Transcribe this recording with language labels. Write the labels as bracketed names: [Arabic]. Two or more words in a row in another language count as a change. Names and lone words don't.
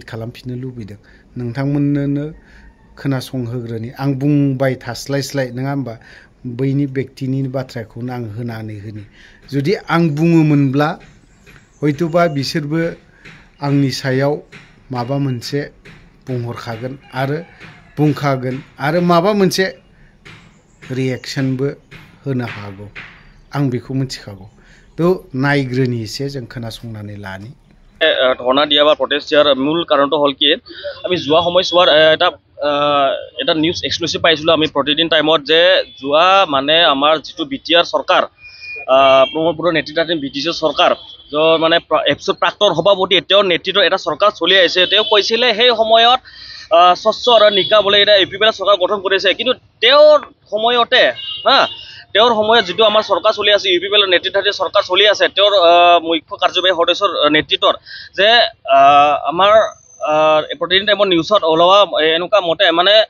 [Bodo] खालामफिननो लुबैदों नोंथांमोननो खोनासंहोग्रोनि आं बुंबाय थास्लायस्लाय नङा होमबा बैनि व्यक्तिनि बाथ्राखौनो आं होनानै होनि जुदि आं बुङोमोनब्ला हयथ'बा बिसोरबो आंनि सायाव माबा मोनसे बुंहरखागोन आरो बुंखागोन आरो माबा मोनसे रिएक्शनबो होनो हागौ आं बेखौ मिथिखागौ थ' नायग्रोनि एसे जों खोनासंनानै लानि [Assamese] ধৰ্ণা দিয়া বা প্ৰটেষ্ট দিয়াৰ মূল কাৰণটো হ'ল কি আমি যোৱা সময়ছোৱাত এটা [English] news exclusive [Assamese] পাইছিলোঁ আমি প্ৰতিদিন টাইমত যে যোৱা মানে আমাৰ যিটো BTR চৰকাৰ প্ৰমোদ বড়োৰ নেতৃত্বাধীন BTC চৰকাৰ মানে এপছৰ প্ৰাক্তন সভাপতি তেওঁৰ নেতৃত্বত এটা চৰকাৰ চলি আহিছে তেওঁ কৈছিলে সেই সময়ত স্বচ্ছ আৰু নিকা বোলে এটা APPL চৰকাৰ গঠন কৰিছে কিন্তু তেওঁৰ সময়তে তেওঁৰ সময়ত যেটো আমাৰ সৰকাৰ চলি আছে UPPL নেতৃত্বাধীন সৰকাৰ চলি আছে তেওঁৰ মুখ্য কাৰ্যবাহী সদস্যৰ নেতৃত্বত যে আমাৰ প্ৰতিদিন টাইমত নিউজত ওলোৱা এনেকুৱা মতে মানে